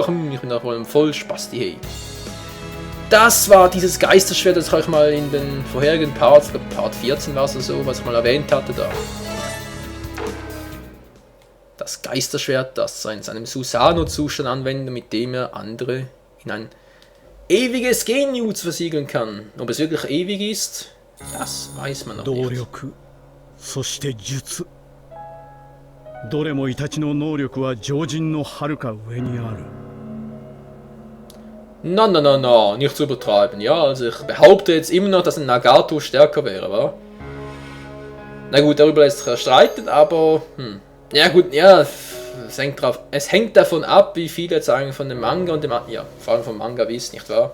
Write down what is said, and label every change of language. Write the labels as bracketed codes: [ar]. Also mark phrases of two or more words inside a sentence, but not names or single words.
[de] Ich bin da voll im Vollspasti, hey. Das war dieses Geisterschwert, das ich euch mal in den vorherigen Parts, ich glaube Part 14 war es oder so, was ich mal erwähnt hatte da. Das Geisterschwert, das er in seinem Susanoo-Zustand anwendet, mit dem er andere in ein ewiges Genjutsu versiegeln kann. Ob es wirklich ewig ist, das weiß man noch nicht. [ja] そして術どれもイタチの能力は常人のはるか上にある [de] Na, nicht zu übertreiben. Ja, also ich behaupte jetzt immer noch, dass ein Nagato stärker wäre, wa? Na gut, darüber lässt sich streiten, aber ja gut, ja, es hängt davon ab, wie viel jetzt eigentlich von dem Manga und dem, ja, vor allem vom Manga wisst, nicht wahr?